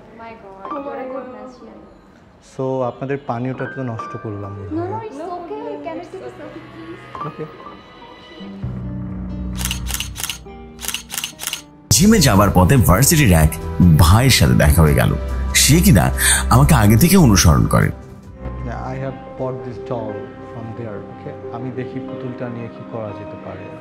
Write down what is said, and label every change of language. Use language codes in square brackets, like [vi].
[en] My God, you're a good magician. [bn] So, আপনাদের পানীয়টা তো নষ্ট করলাম। [en] No, it's okay. Can you see the circuit, please? Okay. [bn] জিমে যাওয়ার পথে ভার্সিটির এক ভাইয়ের সাথে দেখা হয়ে গেল। সে কিনা আমাকে আগে থেকে অনুসরণ করে। [en] I have bought this doll from there. [bn] Okay, আমি দেখি পুতুলটা নিয়ে কি করা যেতে পারে।